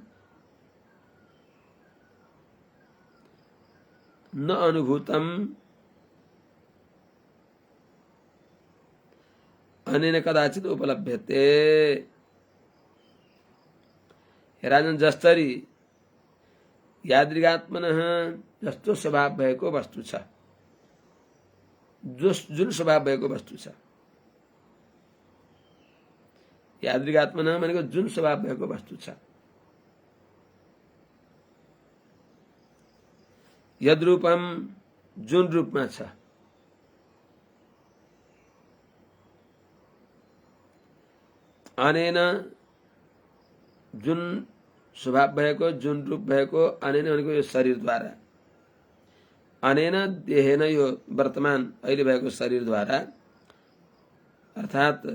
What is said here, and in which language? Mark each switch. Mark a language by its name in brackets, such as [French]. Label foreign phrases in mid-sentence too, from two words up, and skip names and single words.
[Sanskrit] न अनुभूतम अनेन कदाचित उपलभ्यते। [Nepali] राजन जस्तरी यादृगात्मनः जस्तो स्वभाव भएको वस्तु छ, जुन स्वभाव भएको वस्तु छ, यादृगात्मनः भनेको जुन स्वभाव भएको वस्तु छ। यद्रूपम जुन रूपमा छ, अनेन जुन स्वभाव भएको, जुन रूप भएको, अनेन भनेको यो शरीरद्वारा, [Sanskrit] अनेन देहेन [Nepali] यो वर्तमान अहिले भएको शरीरद्वारा, अर्थात